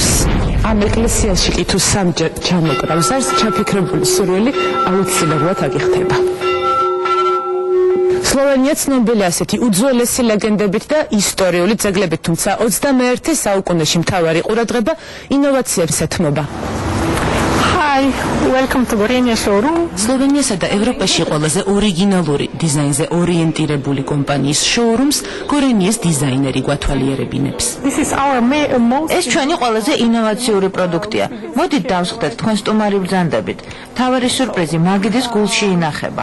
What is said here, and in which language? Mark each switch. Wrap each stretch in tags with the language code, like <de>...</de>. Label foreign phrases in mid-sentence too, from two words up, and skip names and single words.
<ka>ამ ეკლესიაში კი თუ სამჯერ ჩამოკრავს არს ჩაფიქრებული სურვილი აუცილებლად აკიხდება. სლოვენია ცნობილია ასეთი უძველესი ლეგენდებით და ისტორიული ძეგლებით, თუმცა 21 საუკუნეში მთავარი ყურადღება ინოვაციებს ეთმობა.</ka> <en>Hi, welcome to Gorenje showroom.</en> <ka>სლოვენიასა და ევროპაში ყველაზე ორიგინალური დიზაინზე ორიენტირებული კომპანიის შოურუმს გორენიეს დიზაინერი გვათვალიერებინებს. ეს ჩვენი ყველაზე ინოვაციური პროდუქტია. მოდით დავსხდეთ თქვენ სტუმარი ბრძანდებით. თავარი სურპრიზი მაგიდის გულში ინახება.</ka>